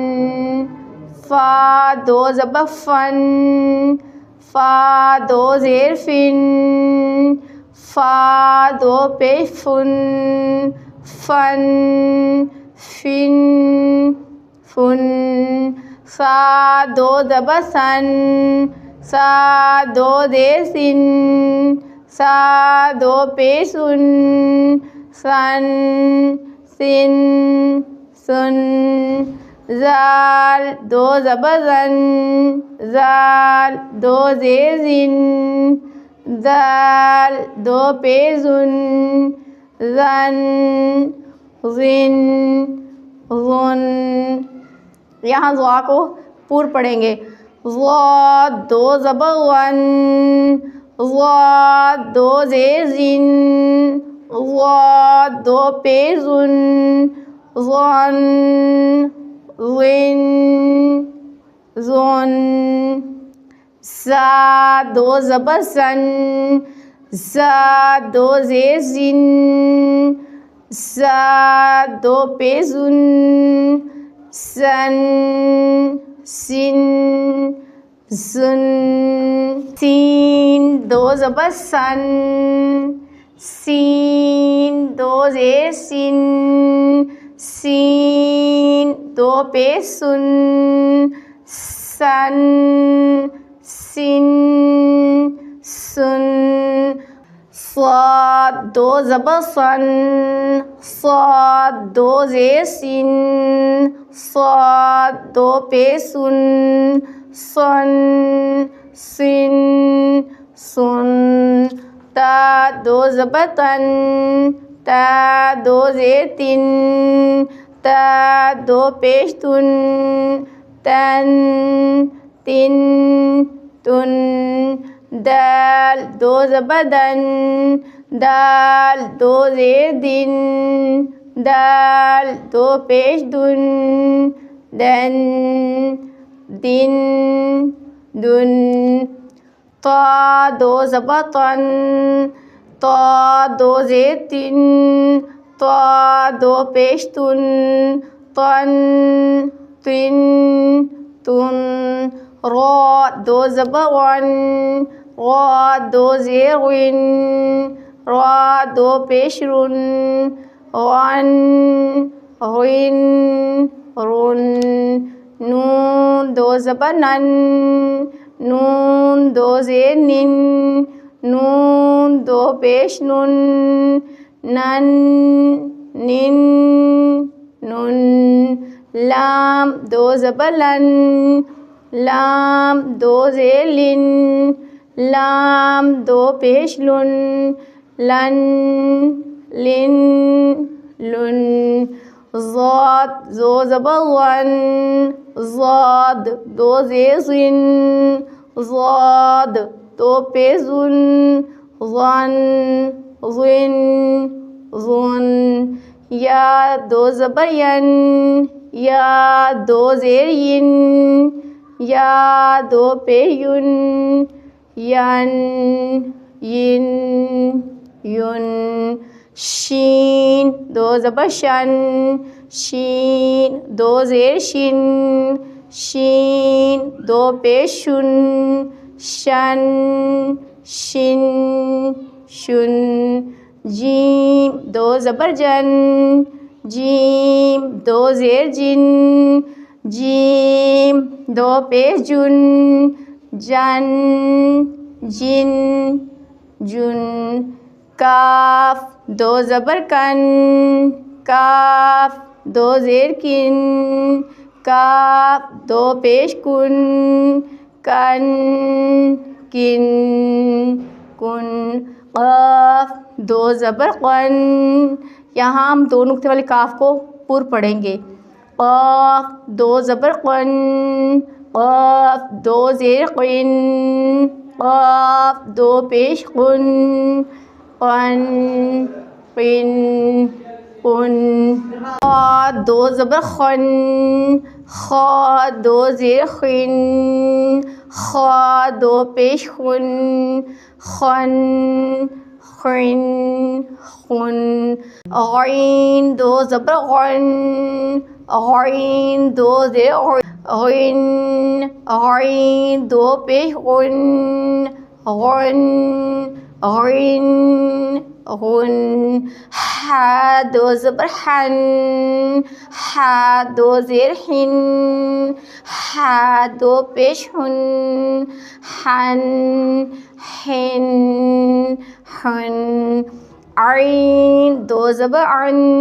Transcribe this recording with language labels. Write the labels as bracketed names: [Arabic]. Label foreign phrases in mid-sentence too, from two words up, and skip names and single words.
[Urdu] فا 2 زبر فن، فا 2 زیر فن، فا 2 پیش فن، فن، فن، فن، سا 2 زبر سن، سا 2 زیر سن، سا 2 پیش سن، سن، سن، سن، زال 2 زبر زن، زال 2 زیر زن، زال 2 پیش زن، زن، زن، زن۔ یہاں ضا کو پور پڑھیں گے۔ ضاد 2 زبر ون، ضاد 2 زیر زن، ضاد 2 پیش زن، ظن، ظن، ظن۔ زا 2 زبر زن، زا 2 زیر زن، زا 2 پیش زن، زن، سن، زن۔ سین 2 زبر سن، سین 2 زیر سن، سین 2 پیش سن، سن، سن، سن۔ صاد 2 زبر صن، صاد 2 زیر سن، صاد 2 پیش سن، سن، سن، سن۔ تا 2 زبر تن، تا 2 زیر تن، تا 2 پیش تن، تن، تن، تن۔ دال 2 زبر دن، دال 2 زیر دن، دال 2 پیش دن، دن، دن، دن۔ طا 2 زبر طن، طا 2 زیر تن، طا 2 پیش تن، طن، تن، تن۔ را 2 زبر ون، را 2 زیر غن، را 2 پیش رن، غن، غن، رن۔ نون 2 زبر نن، نون 2 زیر نن، نون 2 پیش نن، نن، نن، نن۔ لام 2 زبر لن، لام 2 زیر لن، لام 2 پیش لن، لن، لن، لن۔ ضاد 2 زبر ون، ضاد 2 زیر زن، ضاد 2 پیش زن، ظن، ظن، ظن۔ یا 2 زبر ین، یا 2 زیر ین، یا 2 پیش یون، ین، ین یون شین دو زبر شن شین دو زیر شن شین دو پیش شن شن شن شن جیم دو زبر جن جیم دو زیر جن جیم دو پیش جن جن جن جن کاف دو زبر کن کاف دو زیر کن کاف دو پیش کن کن کن کن قاف دو زبر قن یہاں ہم دو نقطے والے کاف کو پر پڑھیں گے قاف دو زبر قن قاف دو زیر قن قاف دو پیش قن قن قن قن خا دو زبر خن خا دو زیر خن خا دو پیش خن خن خن خن غین دو زبر غن غین دو زیر غن غین دو پیش غن غن غن غن حا دو زبر حن حا دو زیر حن حا دو پیش حن حن حن حن عین دو زبر عن